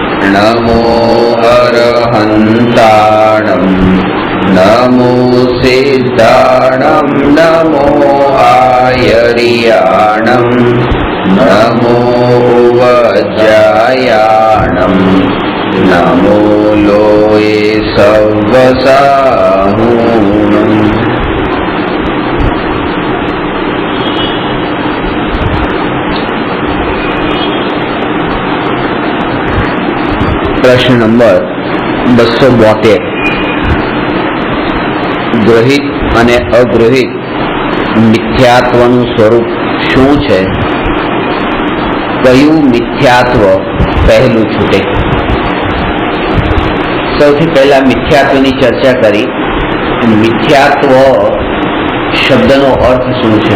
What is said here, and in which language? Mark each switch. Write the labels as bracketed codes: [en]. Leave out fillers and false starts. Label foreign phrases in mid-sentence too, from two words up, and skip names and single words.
[pra] नमो अरहन्ताणं नमो सिद्धाणं नमो आयर्याणं नमो वज्रायाणं नमो लोये सव्वसाहूणम्। [gu] પ્રશ્ન નંબર 272 ગ્રહિત અને અગ્રહિત મિથ્યાત્વનું સ્વરૂપ શું છે? કયું મિથ્યાત્વ પહેલું છૂટે? સૌથી પહેલા મિથ્યાત્વની ચર્ચા કરી। મિથ્યાત્વ શબ્દનો અર્થ શું છે?